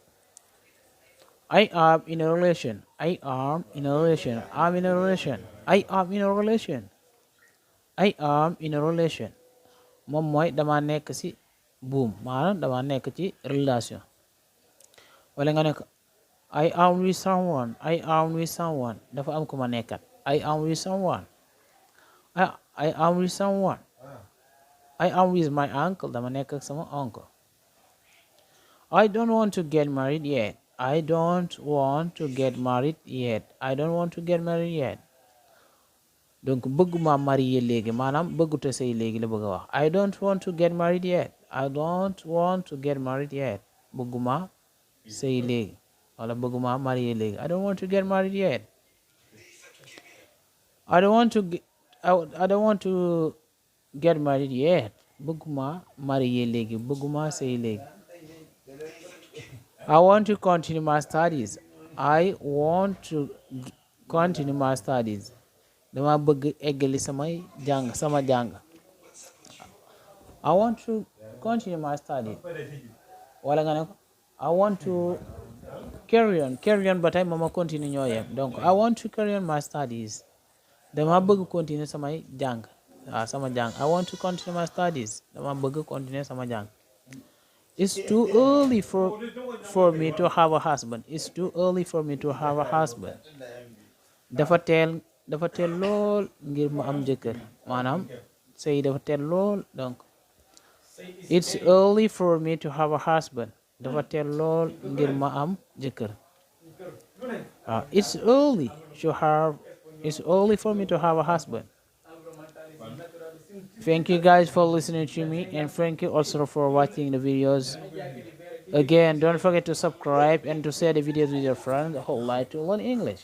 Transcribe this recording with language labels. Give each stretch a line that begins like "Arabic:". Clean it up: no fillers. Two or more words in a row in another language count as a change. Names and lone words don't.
English: I am in a relation. I am in a relation. I'm in a relation. I am in a relation. I am in a relation.
Wolof: moom mooy dama nekk ci buum maanaam dama nekk ci relation. wala nga ne
English: I am with someone. I am with someone.
Wolof: dafa am ku ma nekkat.
English: I am with someone. I am with someone. I am with my uncle.
Wolof: dama nekk ak sama uncle.
English: I don't want to get married yet. I don't want to get married yet. I don't want to get married yet.
Wolof: donc bëgguma marié léegi maanaam bëggute sëy léegi la bëgg a wax.
English: I don't want to get married yet. I don't want to get married yet.
Wolof: bëgguma sëy léegi wala bëgguma marié léegi.
English: I don't want to get married yet. I don't want to get married yet.
Wolof: bëgguma marié léegi bëgguma sëy léegi.
English: I want to continue my studies. I want to continue my studies.
Wolof: dama bëgg eggali sama jàng.
English: I want to continue my studies.
Wolof: wala nga ne ko
English: I want to carry on
Wolof: ba tey mama continue ñoo yem donc
English: I want to carry on my studies.
Wolof: dama bëgg continuer samay jàng sama jàng.
English: I want to continue my studies.
Wolof: dama bëgg continuer sama jàng.
English: It's too early for me to have a husband. It's too early for me to have a husband.
Wolof: dafa teel lool ngir ma am jëkkër maanaam sëy dafa teel lool donc
English: it's early for me to have a husband.
Wolof: dafa teel lool ngir ma am jëkkër.
English: It's early for me to have a husband. Thank you guys for listening to me, and thank you also for watching the videos. Again, don't forget to subscribe and to share the videos with your friends who like to learn English.